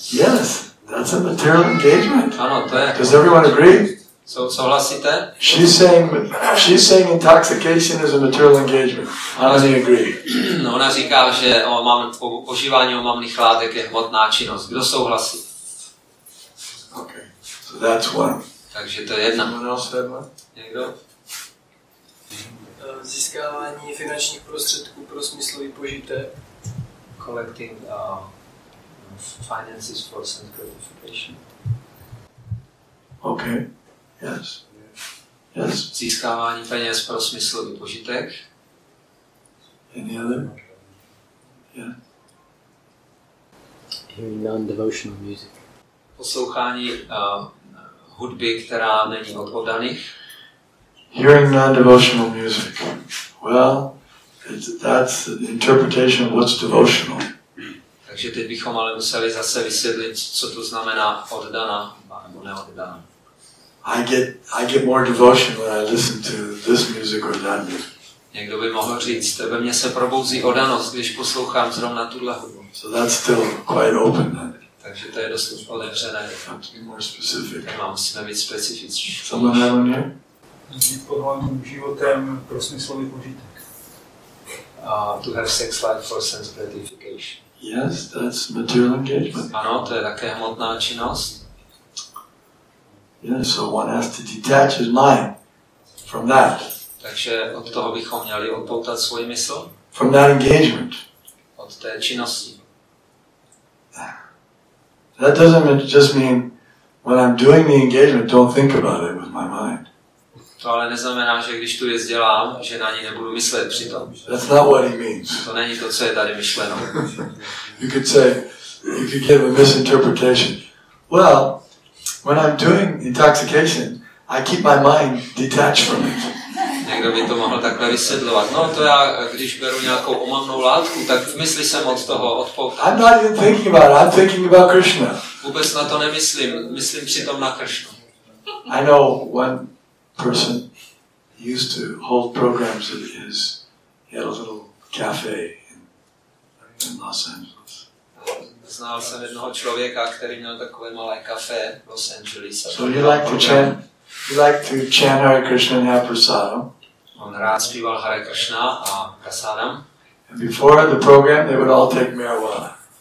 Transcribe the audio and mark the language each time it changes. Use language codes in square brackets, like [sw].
[en] Yes, that's a material engagement. [cs] Ano, to je. [en] Does everyone agree? [cs] Souhlasíte? [en] She's saying intoxication is a material engagement. How many agree? [cs] No, ona říká, že požívání omamných látek je hmotná činnost. Kdo souhlasí? [en] Okay, so that's one. [cs] Takže to je jedna. [en] Someone else had one? [cs] Někdo? Získávání finančních prostředků pro smyslový požitek. [en] Collecting finances for sense gratification. Okay, yes. Yes. [cs] Získávání peněz pro smyslový požitek. [en] Any other? Yeah. Hearing non-devotional music. [cs] Poslouchání hudby, která není od oddaných. [en] Hearing non-devotional music. Well, that's the interpretation of what's devotional. [cs] Takže teď bychom ale museli zase vysvětlit, co to znamená oddaná nebo neoddaná. [en] I get more devotion when I listen to this music or that music. [cs] Někdo by mohl říct, ve mně se probouzí oddanost, když poslouchám zrovna tuhle hudbu. [en] So that's still quite open then. [cs] Takže to je dost otevřené. [en] Have to be more specific. [cs] Musíme být specifičtí. [en] Someone have one here? [cs] Žít podhlavním životem pro smyslový požitek. [en] To have sex life for sense gratification. Yes, that's material engagement. [cs] Ano, to je také hmotná činnost. [en] Yeah, so one has to detach his mind from that. [cs] Takže od toho bychom měli odpoutat svůj mysl. [en] From that engagement. [cs] Od té činnosti. [en] That doesn't just mean when I'm doing the engagement, don't think about it with my mind. [cs] To ale neznamená, že když tu věc dělám, že na ní nebudu myslet přitom. [en] That's not what he means. [cs] To není to, co je tady myšleno. [en] You could give a misinterpretation. Well, when I'm doing intoxication, I keep my mind detached from it. [cs] Někdo by to mohl takhle vysvětlovat. No to já, když beru nějakou omamnou látku, tak v mysli jsem od toho odpoutat. [en] I'm not even thinking about it. I'm thinking about Krishna. [cs] Vůbec na to nemyslím. Myslím přitom na Krishnu. [en] I know one person used to hold programs at he had a little cafe in Los Angeles. [cs] Znal jsem jednoho člověka, který měl takové malé kafe v Los Angeles. [en] So he liked to chant Hare Krishna and have prasadam. [cs] On rád zpíval Hare Krishna a prasadam. [en] And before the program, they would all take marijuana.